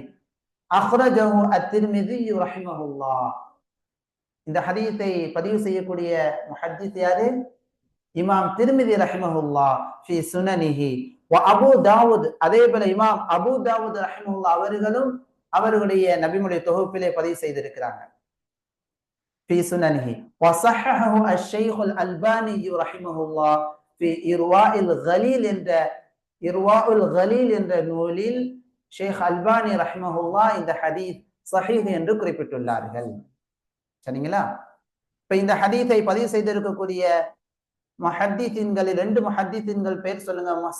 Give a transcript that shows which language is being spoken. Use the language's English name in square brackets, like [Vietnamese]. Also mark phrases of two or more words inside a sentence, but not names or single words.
[Arabic] أخرجه الترمذي رحمه الله. [Tamil] இந்த ஹதீஸை பதிவு செய்யக்கூடிய முஹத்திஸ் யாரு? [Arabic] إمام الترمذي رحمه الله في سننه. [Tamil] வ அபூ தாவூத், அதே போல இமாம் அபூ தாவூத் ரஹிமஹுல்லாஹ் அவர்களும் அவர்களுடைய நபிமுடைய தொகுப்பிலே பதிவு செய்திருக்கிறாங்க. [Arabic] في سننه وصححه الشيخ الألباني رحمه الله في إرواء الغليل [Tamil] என்ற இர்வாஉல் கலீல் என்ற நூலில் ஷேக் அல்பானி ரஹ்மஹுல்லாஹ் இந்த ஹதீஸ் சஹீஹ் என்று குறிப்பிட்டுள்ளார்கள். சரிங்களா? இப்ப இந்த ஹதீஸை பதிவு செய்திருக்கக்கூடிய முஹத்திஸீன்களில் 2 முஹத்திஸீன்கள் பேர் சொல்லுங்க.